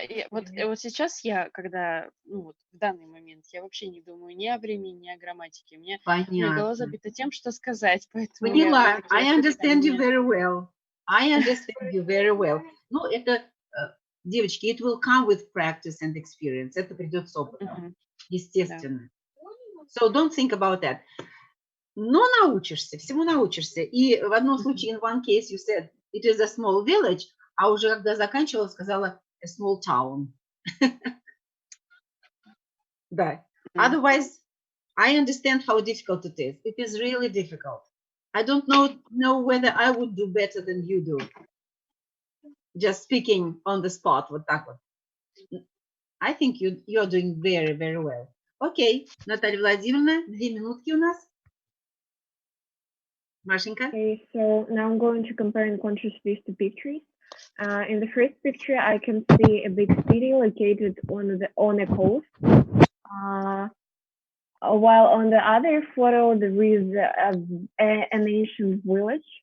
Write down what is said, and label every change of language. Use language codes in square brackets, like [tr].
[ru] Вот сейчас я, когда, в данный момент, я вообще не думаю ни о времени, ни о грамматике. У меня голова забита тем, что сказать, поэтому Поняла. [en] I understand you very well. I understand you very well. [ru] Ну, это, девочки, [en] it will come with practice and experience. [ru] Это придет с опытом, естественно. [en] So don't think about that. [ru] Но научишься, всему научишься. И в одном случае, [en] in one case, you said it is a small village, [ru] а уже когда заканчивала, сказала [en] a small town. [ru] Да. [en] Otherwise, I understand how difficult it is. It is really difficult. I don't know whether I would do better than you do. Just speaking on the spot, [ru] вот так вот. [en] I think you're doing very, very well. [ru] Окей, Наталья Владимировна, 2 минутки у нас. Машенька. [en] Okay, so now I'm going to compare and contrast these two pictures. In the first picture, I can see a big city located on a coast, while on the other photo there is an ancient village.